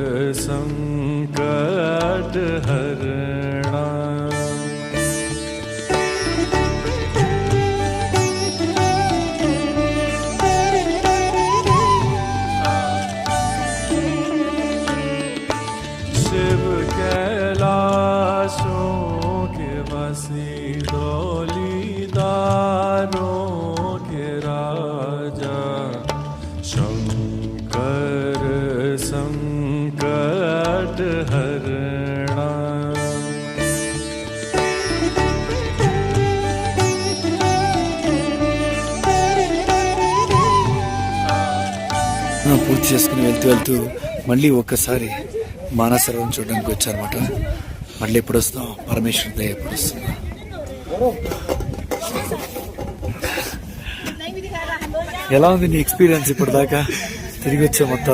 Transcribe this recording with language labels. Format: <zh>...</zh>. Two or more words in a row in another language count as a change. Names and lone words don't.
<hi>संकट हरणा शिव कैलाशों के वसी डोलीदारों के राजा शंकर संकट हरणा</hi> <te>పూర్తి చేసుకుని వెళ్తూ మళ్ళీ ఒక్కసారి మానసరోవరం చూడడానికి వచ్చారన్నమాట. మళ్ళీ ఎప్పుడు వస్తాం, పరమేశ్వర దయ ఎప్పుడు వస్తుందా. ఎలా ఉంది నీ ఎక్స్పీరియన్స్ ఇప్పుడు దాకా తిరిగి వచ్చే మొత్తం?</te>